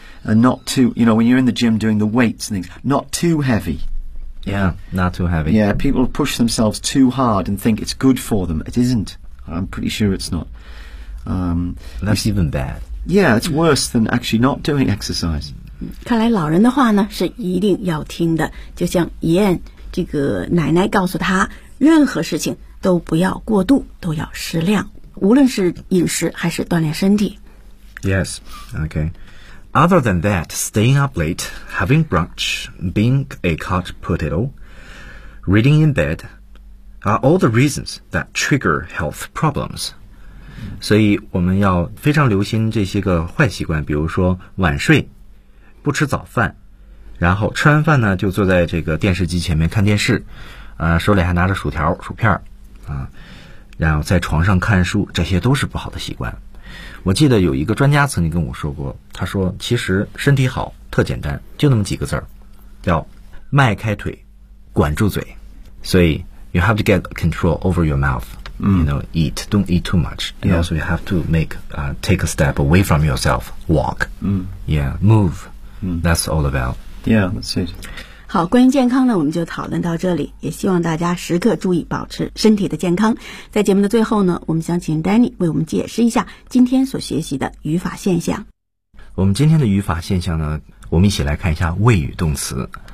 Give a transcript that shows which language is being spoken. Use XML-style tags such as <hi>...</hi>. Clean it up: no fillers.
<en>And not too, you know, when you're in the gym doing the weights and things, not too heavy. Yeah, not too heavy. Yeah, people push themselves too hard and think it's good for them. It isn't. I'm pretty sure it's not. That's even bad. Yeah, it's worse than actually not doing exercise.</en> <zh>看来老人的话呢，是一定要听的。就像怡燕这个奶奶告诉她，任何事情都不要过度，都要适量，无论是饮食还是锻炼身体。</zh> <en>Yes, okay. Other than that, staying up late, having brunch, being a couch potato, reading in bed, are all the reasons that trigger health problems.</en> <zh>所以我们要非常留心这些个坏习惯，比如说晚睡、不吃早饭，然后吃完饭呢就坐在这个电视机前面看电视，手里还拿着薯条、薯片，然后在床上看书，这些都是不好的习惯。我记得有一个专家曾经跟我说过，他说其实身体好特简单，就那么几个字儿，叫迈开腿，管住嘴。所以</zh> <en>you have to get control over your mouth. You know, eat. Don't eat too much. And also you have to take a step away from yourself. Walk. Yeah, move. That's all about. Yeah, that's it.</en> <zh>好，关于健康呢，我们就讨论到这里。也希望大家时刻注意保持身体的健康。在节目的最后呢，我们想请 Danny 为我们解释一下今天所学习的语法现象。我们今天的语法现象呢，我们一起来看一下谓语动词。</zh>